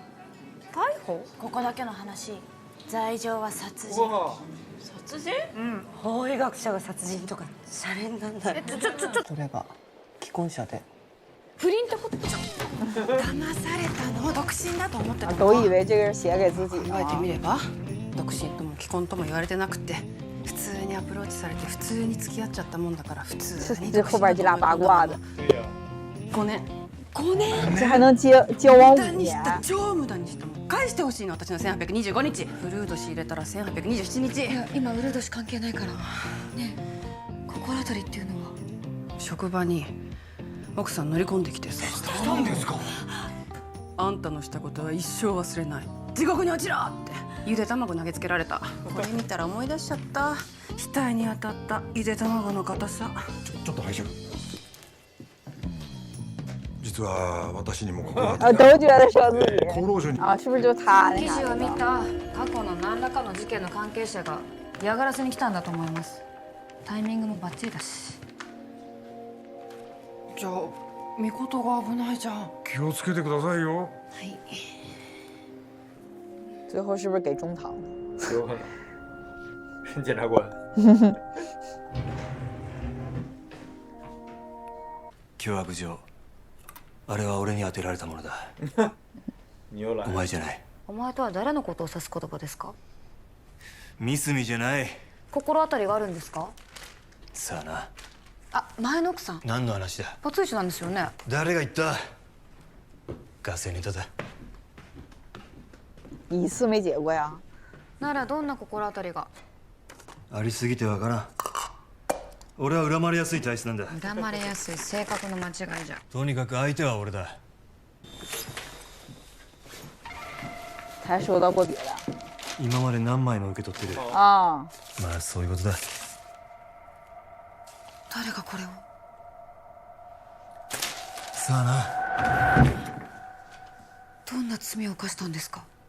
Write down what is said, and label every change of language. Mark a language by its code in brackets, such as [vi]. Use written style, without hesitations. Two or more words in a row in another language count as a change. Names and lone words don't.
[ja] 逮捕？ここだけの話。罪状は殺人。殺人？うん。法医学者が殺人とかシャレになんない。それが既婚者で。不倫ってことじゃん。騙されたの。独身だと思ってた。 [zh] 都以为这个是写给自己。 [ja] 考えてみれば、独身とも既婚とも言われてなくて、普通にアプローチされて普通に付き合っちゃったもんだから普通に。 [zh] 这后边这俩八卦的。 5年。这还能交往5年？ [ja] 超無駄にしたもん。返してほしいの私の1825日。フルード仕入れたら1827日。いや今ウルード氏関係ないから。ねえ、心当たりっていうのは？職場に奥さん乗り込んできてさ。したんですか？あんたのしたことは一生忘れない。地獄に落ちろってゆで卵投げつけられた。これ見たら思い出しちゃった。額に当たったゆで卵の硬さ。ちょっと拝借。実は私にもここ [zh] 都觉得说自己。 [ja] 厚労省に。 [zh] 是不是就他那 [ja] 記事 [zh] 啥？ [ja] を見た過去の何らかの事件の関係者が嫌がらせに来たんだと思います。タイミングもバッチリだし。じゃあ御事が危ないじゃん。気をつけてくださいよ。はい。 [zh] 最后是不是给中堂？有可能。检察官。 [ja] 脅迫状。あれは俺に当てられたものだ。お前じゃない。お前とは誰のことを指す言葉ですか？三角じゃない。心当たりがあるんですか？さあな。あ、前の奥さん。何の話だ？バツイチなんですよね。誰が言った？ガセネタだ。 [zh] 一次没结过呀。 [ja] ならどんな心当たりが？ありすぎてわからん。俺は恨まれやすい体質なんだ。恨まれやすい性格の間違いじゃ。とにかく相手は俺だ。 [zh] 才收到过别的。 [ja] 今まで何枚も受け取ってる。ああ。まあそういうことだ。誰がこれを？さあな。どんな罪を犯したんですか？